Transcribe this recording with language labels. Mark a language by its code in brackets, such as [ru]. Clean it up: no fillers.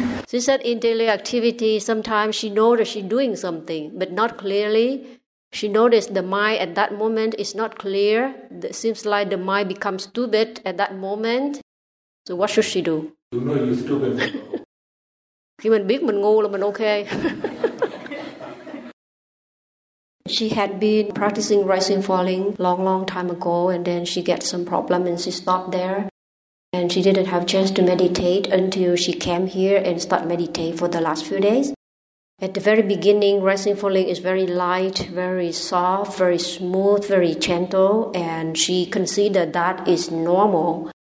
[en] She said in daily activity, sometimes she knows that she's doing something, but not clearly. She noticed the mind at that moment is not clear. It seems like the mind becomes stupid at that moment. So what should she do? You know you're stupid. [vi] Khi mình biết mình ngu là mình ok. [en] She had been practicing rising falling long time ago, and then she get some problem and she stopped there, and she didn't have chance to meditate until she came here and start meditate for the last few days. At the very beginning, rising falling is very light, very soft, very smooth, very gentle, and she considered that is normal.